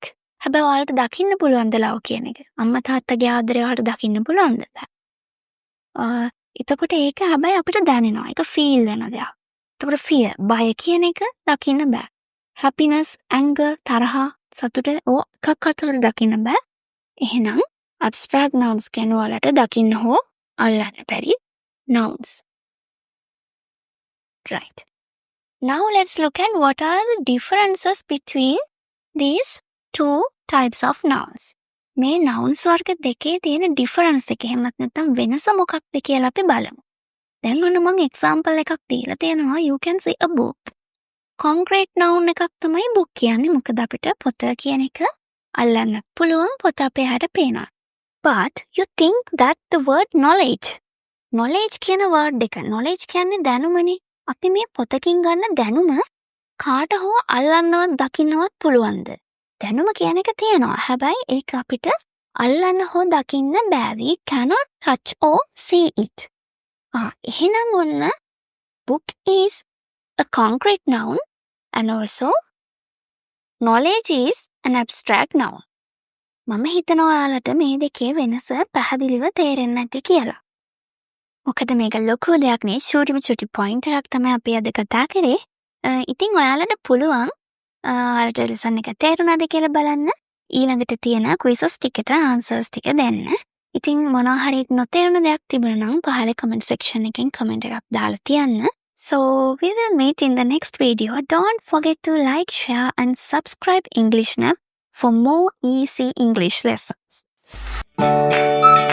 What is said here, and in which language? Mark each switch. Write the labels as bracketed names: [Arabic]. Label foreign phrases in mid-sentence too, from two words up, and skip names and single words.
[Sinhala] හැබැයි ඔයාලට දකින්න පුළුවන්ද love කියන එක? අම්මා තාත්තගේ ආදරය ඔයාලට දකින්න පුළුවන්ද? බෑ. එතකොට ඒක හැබැයි අපිට දැනෙනවා. ඒක feel වෙන දෙයක්. එතකොට fear, බය කියන එක දකින්න බෑ. [English] happiness, anger, [Sinhala] තරහ, සතුට එකක්වත් වල දකින්න බෑ. එහෙනම් [English] abstract nouns [Sinhala] කියන වලට දකින්න හෝ අල්ලන්න බැරි nouns. [English] Right. Now let's look at what are the differences between these two types of nouns. [Sinhala] මේ nouns වර්ග දෙකේ තියෙන difference එක එහෙමත් නැත්නම් වෙනස මොකක්ද කියලා අපි බලමු. දැන් ඔන්න මම example එකක් දීලා තියෙනවා. [English] You can see a book. concrete noun [Sinhala] එකක් තමයි book කියන්නේ. මොකද අපිට පොත කියන එක අල්ලන්නත් පුළුවන්, පොත අපේ හැට පේනවා. [English] But you think that the word knowledge. [Sinhala] knowledge කියන word එක. knowledge කියන්නේ දැනුමනේ. අපි මේ පොතකින් ගන්න දැනුම කාට හෝ අල්ලන්නවත් දකින්නවත් පුළුවන්ද? දැනුම කියන එක තියෙනවා. හැබැයි ඒක අපිට අල්ලන්න හෝ දකින්න බෑ. [English] We cannot touch or see it. [Sinhala] එහෙනම් ඔන්න [English] book is a concrete noun and also knowledge is an abstract noun. [Sinhala] මම හිතනවා ඔයාලට මේ දෙකේ වෙනස පැහැදිලිව තේරෙන්නේ නැති කියලා. මොකද මේක ලොකු දෙයක් නේ. චුටි පොයින්ට් එකක් තමයි අපි අද කතා කරේ. ඉතින් ඔයාලට පුළුවන් ඔයාලට lesson එක තේරුණාද කියලා බලන්න. ඊළඟට තියෙන quizzes ටිකට answers ටික දෙන්න. ඉතින් මොනවා හරි නොතේරුණ දෙයක් තිබුණා නම් පහල [English] comment section [Sinhala] එකෙන් comment එකක් දාලා තියන්න. [English] So we will meet in the next video. Don't forget to like, share and subscribe English Snap for more easy English lessons.